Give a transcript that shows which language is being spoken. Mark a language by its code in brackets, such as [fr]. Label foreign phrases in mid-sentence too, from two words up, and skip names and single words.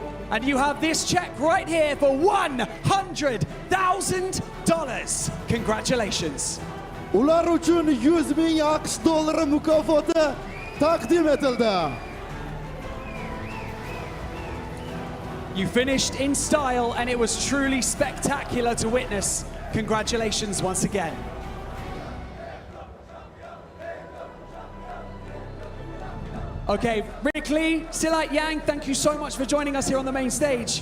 [en] And you have this check right here for $100,000. Congratulations. [uz] Ular uchun 100,000 AQSh dollari mukofoti taqdim etildi. [en] You finished in style and it was truly spectacular to witness. Congratulations once again. Okay, Rick Lee, Silat Yang, thank you so much for joining us here on the main stage.